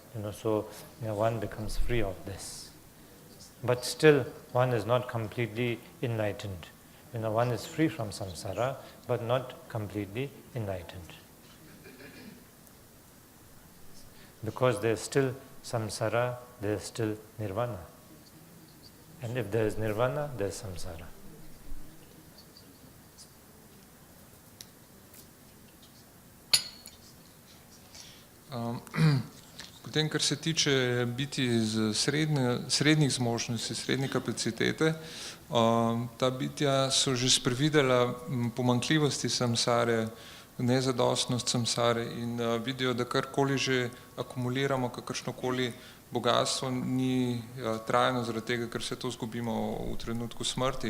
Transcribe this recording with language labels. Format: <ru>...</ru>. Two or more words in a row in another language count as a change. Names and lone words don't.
<en>So one becomes free of this. But still, one is not completely enlightened. One is free from samsara, but not completely enlightened. Because there is still samsara, there is still nirvana. And if there is nirvana, there is samsara.</en> <sl>Potem, kar se tiče biti iz srednjih zmožnosti, srednje kapacitete, ta bitja so že sprevidela pomanjkljivosti samsare, nezadostnost samsare in vidijo, da karkoli že akumuliramo, kakršnokoli bogatstvo ni trajno, zaradi tega, ker se to izgubimo v trenutku smrti.</sl>